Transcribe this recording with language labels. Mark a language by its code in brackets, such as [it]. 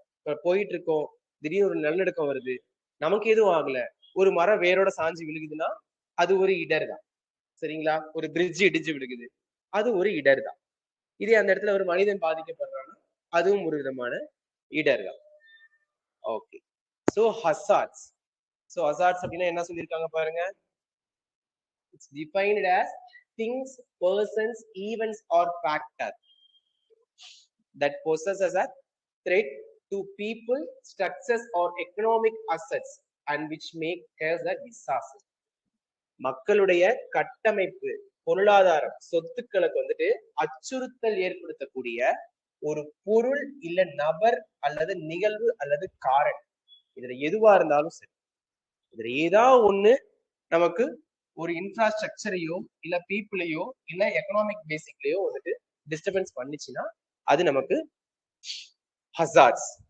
[ta] இப்ப போயிட்டு இருக்கோம், திடீர்னு ஒரு நிலநடுக்கம் வருது, நமக்கு எதுவும் ஆகல, ஒரு மரம் வேரோட சாஞ்சு விழுகுதுன்னா அது ஒரு இடர் தான். சரிங்களா? ஒரு பிரிட்ஜ் இடிஞ்சு விழுகுது, அது ஒரு இடர் தான். இதே அந்த இடத்துல ஒரு மனிதன் பாதிக்கப்படுறான்னா அதுவும் ஒரு விதமான இடர் தான். Okay. So hazards. So hazards அப்படின்னா என்ன சொல்லியிருக்காங்க பாருங்க. [en] It's defined as things, persons, events, or factor that poses as a threat to people, structures, or economic assets and which make cause a disaster. [ta] மக்களுடைய கட்டமைப்பு, பொருளாதாரம், சொத்துக்களுக்கு வந்துட்டு அச்சுறுத்தல் ஏற்படுத்தக்கூடிய ஒரு பொருள் இல்ல நபர் அல்லது நிகழ்வு அல்லது காரணம், இதுல எதுவா இருந்தாலும் சரி, இதுல ஏதாவது ஒண்ணு நமக்கு ஒரு இன்ஃப்ராஸ்ட்ரக்சரையோ இல்ல பீப்புளையோ இல்ல எக்கனாமிக் பேசிக்லயோ வந்துட்டு டிஸ்டர்பன்ஸ் பண்ணிச்சுன்னா அது நமக்கு ஹசார்ட்ஸ்.